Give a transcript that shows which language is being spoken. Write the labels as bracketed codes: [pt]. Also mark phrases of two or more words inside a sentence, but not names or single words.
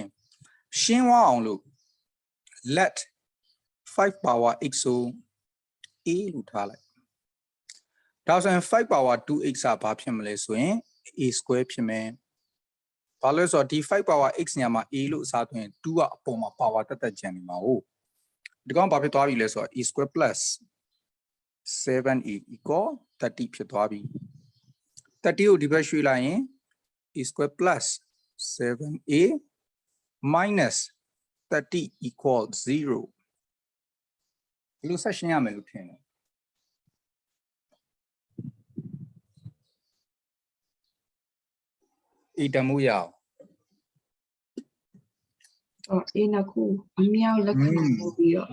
[my] ရှင်းသွားအောင်လို့ [en] let 5 power x [my] ဆို a လို့ထားလိုက်ဒါဆိုရင် [en] 5 power 2x [my] ကဘာဖြစ်မလဲ ဆိုရင် [en] a square [my] ဖြစ်မယ်ဘာလို့လဲဆိုတော့ဒီ [en] 5 power x [my] ညမှာ a လို့ အစားသွင်း2ကအပေါ်မှာ power တက်ကျန်နေမှာဟုတ်ဒီကောင်ဘာဖြစ်သွားပြီလဲဆိုတော့ [en] a square plus 7a equal 30 [my] ဖြစ်သွားပြီ30ကိုဒီဘက်ရွှေ့လိုက်ရင် [en] a square plus 7a minus 30 equal 0 [my] ဒီလိုဆက်ရှင်းရမယ်လို့ထင်တယ်အေးတမှုရအောင် အေးနှစ်ခုအမြောက်လက်ခံပို့ပြီးတော့